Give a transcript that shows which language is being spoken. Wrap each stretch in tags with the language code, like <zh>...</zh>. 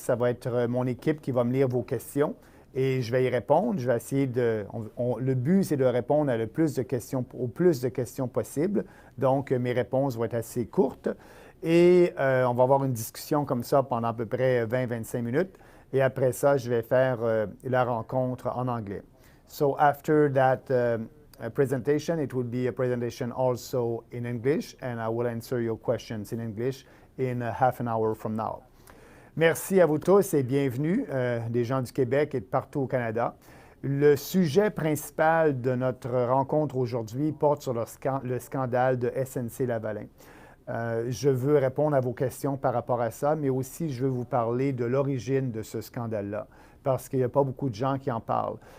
<fr>Ça va être mon équipe qui va me lire vos questions et je vais y répondre. Je vais essayer de... le but, c'est de répondre à au plus de questions possible. Donc, mes réponses vont être assez courtes et on va avoir une discussion comme ça pendant à peu près 20-25 minutes. Et après ça, je vais faire la rencontre en anglais.</fr> <en>So after that presentation, it will be a presentation also in English, and I will answer your questions in English in half an hour from now.</en> <fr>Merci à vous tous et bienvenue, des gens du Québec et de partout au Canada. Le sujet principal de notre rencontre aujourd'hui porte sur le scandale de SNC-Lavalin. Je veux répondre à vos questions par rapport à ça, mais aussi je veux vous parler de l'origine de ce scandale-là, parce qu'il n'y a pas beaucoup de gens qui en parlent.</fr>